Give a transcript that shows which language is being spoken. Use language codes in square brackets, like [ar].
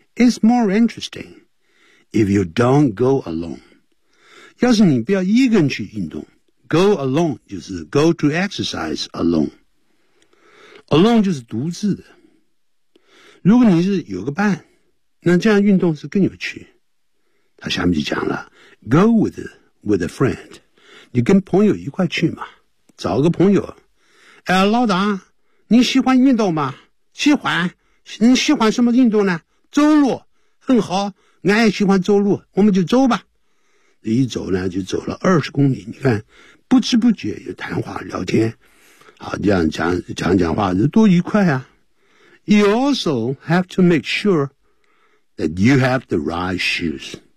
[en] It's more interesting if you don't go alone。 [zh] 要是你不要一个人去运动。 [en] Go alone 就是 go to exercise alone. Alone [zh] 就是独自的。如果你是有个伴，那这样运动是更有趣。他下面就讲了 ， [en] go with a friend， [zh] 你跟朋友一块去嘛，找个朋友。哎，老大，你喜欢运动吗？喜欢。你喜欢什么运动呢？走路，很好，俺也喜欢走路，我们就走吧。一走呢，就走了20公里。你看。不知不觉有谈话聊天好这样讲话就多愉快啊。 [en] You also have to make sure that you have the right shoes.